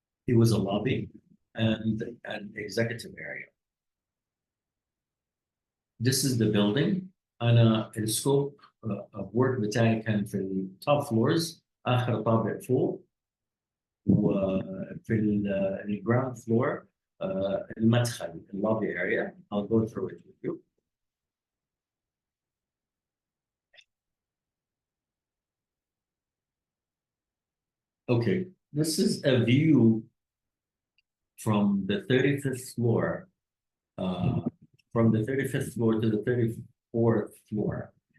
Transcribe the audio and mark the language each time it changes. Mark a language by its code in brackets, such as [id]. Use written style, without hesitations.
[en] It was a lobby and an executive area. This is the building. [ar] أنا السكوب [en] of work [ar] بتاعي كان في التوب floors آخر طابق فوق وفي الجراوند فلور المدخل اللوبي area. [en] I'll go through it with you. Okay, this is a view from the 35th floor, from the 35th floor to the 34th floor.